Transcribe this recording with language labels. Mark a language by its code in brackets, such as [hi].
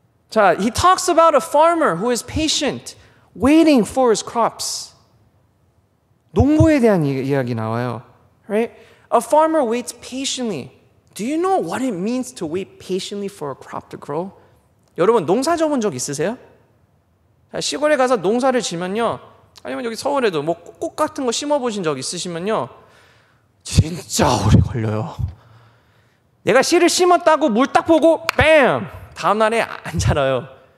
[en] 자, he talks about a farmer who is patient, waiting for his crops. [ko] 농부에 대한 이야기 나와요. [en] Right? A farmer waits patiently. Do you know what it means to wait patiently for a crop to grow? [ko] 여러분 농사 져본 적 있으세요? 자, 시골에 가서 농사를 지면요, 아니면 여기 서울에도 뭐 꽃 같은 거 심어보신 적 있으시면요, 진짜 오래 걸려요. 내가 씨를 심었다고 물 딱 보고 뱀! 다음 날에 안 자라요.